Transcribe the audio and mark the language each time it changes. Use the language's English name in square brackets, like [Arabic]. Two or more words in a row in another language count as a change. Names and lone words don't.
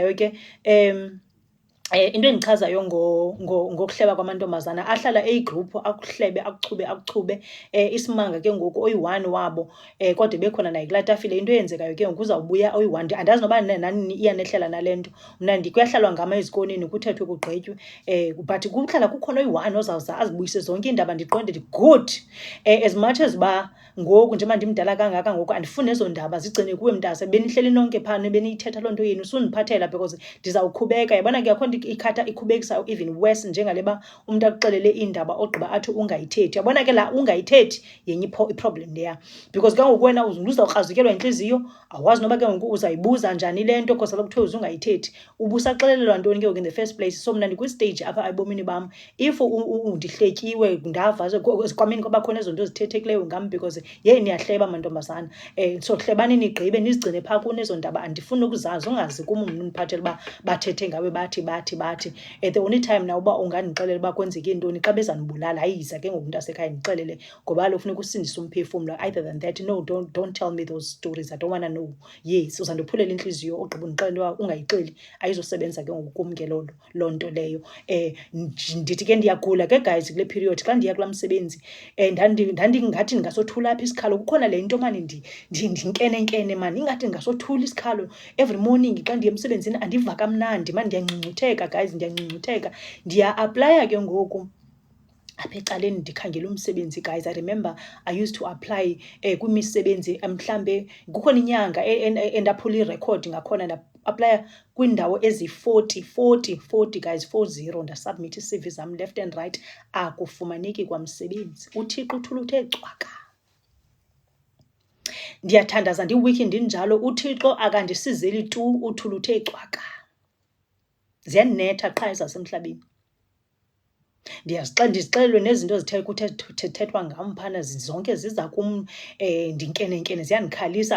[Xhosa] Into endichazayo ke into endichazayo ngokuhleba kwamantombazana ahlala eyigroup akuhlebe akuchube isimanga ke ngoku oyi-1 wabo kodwa bekhona naye kulaa tafile. Into eyenzekayo ke ngoku uzawubuya oyi-1. Andazi noba nani iyanehlela nale nto. Mna kuyahlalwa ngama ezikoneni kuthethwe kugqitywe but kuhlala kukhona oyi-1 ozawuza azibuyise zonke iindaba ndiqonde [English] good as much as [Xhosa] uba ngoku njengoba ndimdala kangaka ngoku andifuni ezo ndaba zigcine kuwe mntase. Benihleli nonke phana beniyithetha loo nto yenu sundiphathela because ndizawukhubeka. Yabona ke akho nto ikhatha ikhubekisa [English] even worse [Xhosa] njengale ba umntu akuxelele iindaba ogqiba athi ungayithethi. Yabona ke la ungayithethi yenye iproblem leya because ke ngoku wena uzawukrazukelwa yintliziyo awazi noba ke ngoku uzayibuza njani le nto because kaloku kuthiwe uzaungayithethi ubusaxelelelwa ntoni ke ngoku [English] in the first place. [Xhosa] So mna ndikwistage apha ebomini bam if ndihletyiwe ndava ezikwameni kwabakhona ezo nto zithethekileyo ngam because yeyi niyahleba mantombazana so hlebani nigqibe nizigcine phaa kunezo ndaba. Andifuni ukuzazi ungazi kum mntu ndiphathele uba bathethe ngawe bathi [English] the only time [Xhosa] na uba ungandixelela uba kwenzeke ntoni xa bezandibulala ayiza ke ngoku umntu asekhaya ndixelele ngoba kaloku funeka usindise umphefumlo. [English] Either than that no, don't tell me those stories, I don't want to know. Yes, [Xhosa] uzandophulela intliziyo ogqiba undixelela uba ungayixeli ayizosebenza ke ngoku kum ke loo nto leyo. Ndithi ke ndiyagula ke guys kule period xa ndiya kulaa msebenzi ndandingathi ndingasothula apha isikhalo. Kukhona le nto mani ndinkenenkene mani ingathi ndingasothula isikhalo [English] every morning [Xhosa] xa ndiye emsebenzini andiva kamnandi mani. Ndiyangcungcutheka guys, ndiyangcungcutheka. Ndiya-aplaya ke ngoku apha ecaleni ndikhangela umsebenzi guys. [English] I remember I used to apply [Xhosa] kwimisebenzi mhlambe kukhona inyanga endaphula irekhodi ngakhona nda-aplaya kwiindawo ezi-40 guys, 40 ndasubmit ii-CV zam [English] left and right. [Xhosa] Akufumaneki kwamsebenzi. uThixo uthula uthe cwaka. Ndiyathandaza ndiwiki ndinjalo. uThixo akandisizeli tu, uthula uthe cwaka. Ziyanetha qha ezasemhlabeni. Ndizixelelwe nezinto zithethwa ngam phana zonke ziza kum ndinkenenkene ziyandikhalisa.